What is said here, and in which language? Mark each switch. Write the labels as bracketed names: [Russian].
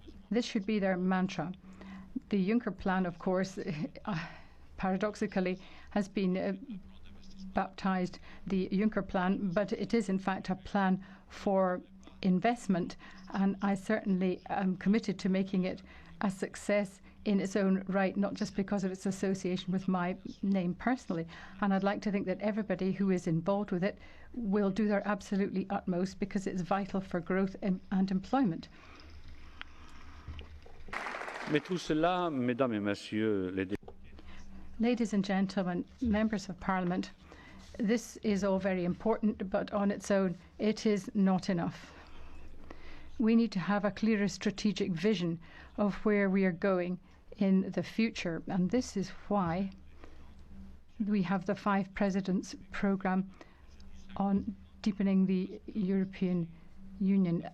[English] This should be their mantra. The Juncker plan, of course, paradoxically, has been baptized the Juncker plan, but it is in fact a plan for investment, and I certainly am committed to making it a success in its own right, not just because of its association with my name personally. And I'd like to think that everybody who is involved with it will do their absolutely utmost, because it's vital for growth and employment. [French] Mais tout cela, mesdames et messieurs les députés. [English] Ladies and gentlemen, members of Parliament, this is all very important, but on its own, it is not enough. We need to have a clearer strategic vision of where we are going in the future, and this is why we have the 5 Presidents programme on deepening the European Union.